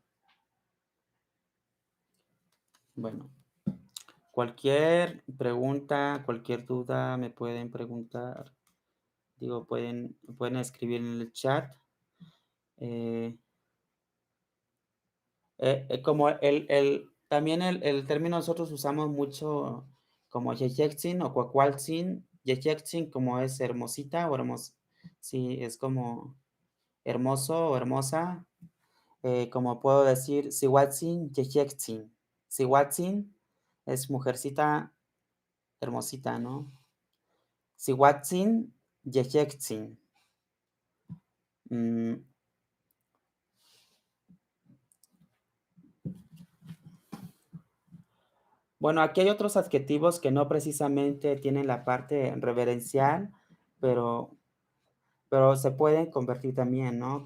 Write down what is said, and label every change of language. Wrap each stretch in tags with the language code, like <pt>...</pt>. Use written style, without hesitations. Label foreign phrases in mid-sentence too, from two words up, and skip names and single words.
<es>Bueno, cualquier pregunta, cualquier duda me pueden preguntar. Digo, pueden escribir en el chat. Eh, como también el término nosotros usamos mucho como yeyexin o cuacualtzin. Yeyexin como es hermosita o hermosa. Sí, es como hermoso o hermosa. Como puedo decir,</es> <nah>sihuatzin, yeyexin.</nah> <es>Sihuatzin es mujercita hermosita, ¿no?</es> <nah>Sihuatzin, yeyexin.</nah> <es>Mm, Bueno, aquí hay otros adjetivos que no precisamente tienen la parte reverencial, pero se pueden convertir también, ¿no?</es>